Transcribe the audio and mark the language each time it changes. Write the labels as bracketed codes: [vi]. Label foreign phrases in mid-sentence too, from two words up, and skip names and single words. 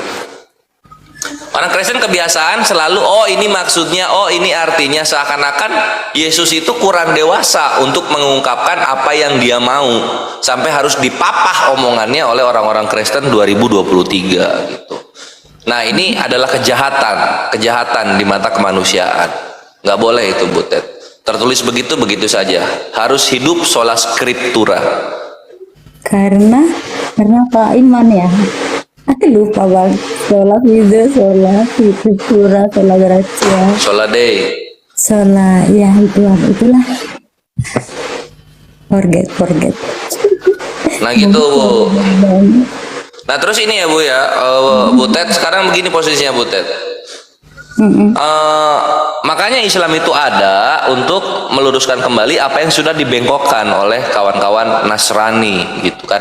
[id] Orang Kristen kebiasaan selalu, oh ini maksudnya, oh ini artinya, seakan-akan Yesus itu kurang dewasa untuk mengungkapkan apa yang dia mau, sampai harus dipapah omongannya oleh orang-orang Kristen 2023 gitu. Nah, ini adalah kejahatan di mata kemanusiaan. Nggak boleh itu, Butet. Tertulis begitu saja. Harus hidup [la] sola scriptura. [id] Karena apa? Iman ya. Aku lupa bang. [la] Sola fide, sola scriptura, sola gratia, Sola Dei. [id] sola ya itulah. Forget. Nah gitu, Bu. Nah terus ini ya Bu ya, Butet sekarang begini posisinya, Butet. Makanya Islam itu ada untuk meluruskan kembali apa yang sudah dibengkokkan oleh kawan-kawan Nasrani gitu kan.